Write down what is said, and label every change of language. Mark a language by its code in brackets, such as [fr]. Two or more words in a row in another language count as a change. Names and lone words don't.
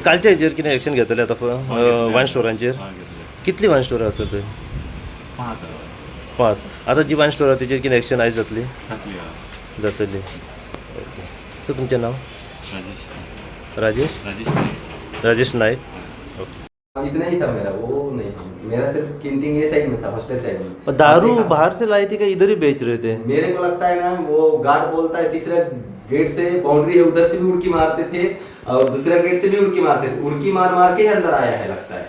[kok] कालच्या हेजेर कितें एक्शन घेतले आतां वायन स्टोरांचेर हय घेतले कितली वायन स्टोरां आसा थंय 5 5 आतां जी वायन स्टोरां तेजेर कितें एक्शन आयज जातली जातली हय जातली [en] okay sir [kok] तुमचें नांव राजेश राजेश राजेश नायक [hi] इतना ही था मेरा, वो नहीं था मेरा सिर्फ किंटिंग ये साइड में था, [en] hostel side [hi] में। दारू बाहर से लाई थी क्या इधर ही बेच रहे थे? मेरे को लगता है ना वो गार्ड बोलता है तीसरा गेट से बाउंड्री है उधर से भी उड़की मारते थे और दूसरा गेट से भी उड़की मारते थे, उड़की मार मार के अंदर आया है लगता है।